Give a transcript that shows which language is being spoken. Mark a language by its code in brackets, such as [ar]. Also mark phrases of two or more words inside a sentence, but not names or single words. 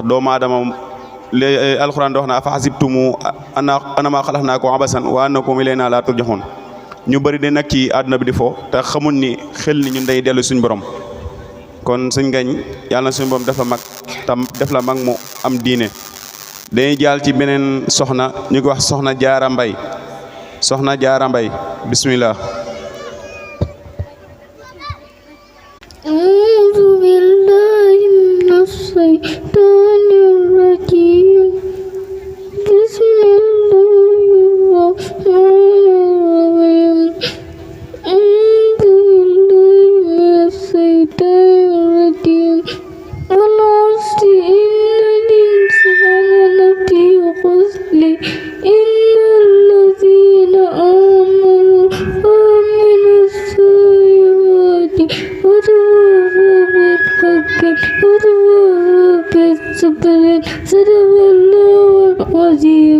[wo] doomu aadama léegi alxuraan di wax na [ar] أفحسبتم أنما خلقناكم عبثا وأنكم إلينا لا ترجعون [wo] ñu bëri de nag ci àdduna bi di fo te xamul ni xel ni ñun day dellu suñu borom kon suñ Ngagne yàlla na suñu borom def la mag tam def la mag mu am diine dañuy jàll ci beneen soxna ñu ko wax soxna Jaara Mbay soxna Jaara Mbay bismillah [ar] أعوذ بالله من الشيطان الرجيم بسم الله الرحمن الرحيم أعوذ بالله من الشيطان الرجيم والعصر إن الإنسان لفي خسر إلا الذين آمنوا وعملوا الصالحات وتواصوا بالحق وتواصوا بالصبر صدق الله العظيم